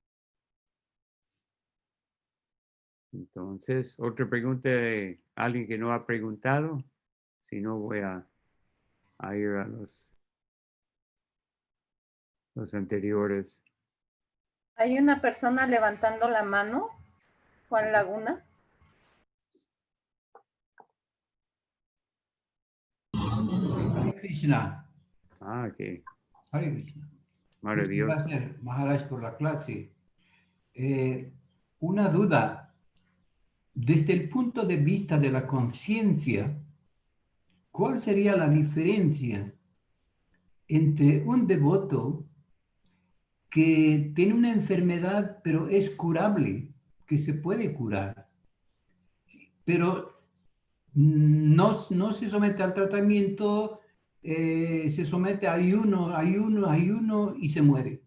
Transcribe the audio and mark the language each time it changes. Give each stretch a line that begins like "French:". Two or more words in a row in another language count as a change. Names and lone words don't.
Spanish: Entonces, otra pregunta de alguien que no ha preguntado. Si no, voy a ir a los anteriores. Hay una persona levantando la mano, Juan Laguna. Hare Krishna. Ok. Hare Krishna. Maravilloso. Muchas gracias, Maharaj, por la clase. Una duda. Desde el punto de vista de la conciencia, ¿cuál sería la diferencia entre un devoto que tiene una enfermedad pero es curable, que se puede curar, pero no se somete al tratamiento, se somete a ayuno y se muere.